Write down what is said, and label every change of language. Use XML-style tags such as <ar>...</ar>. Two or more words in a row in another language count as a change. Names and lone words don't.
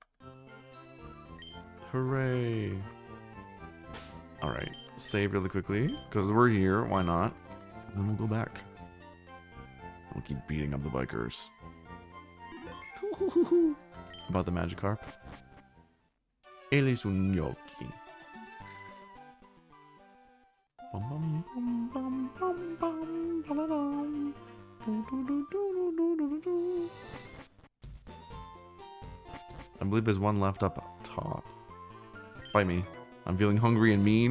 <en>Hooray. Alright, save really quickly, because we're here, why not? And then we'll go back. We'll keep beating up the bikers. About the Magikarp.</en> <es>Ele es un gnocchi. Bum, bum, bum, bum, bum, bum, ba-da-dum. Do, do, do, do, do, do, do, do.</es> <en>I believe there's one left up top. Bite me. I'm feeling hungry and mean.</en>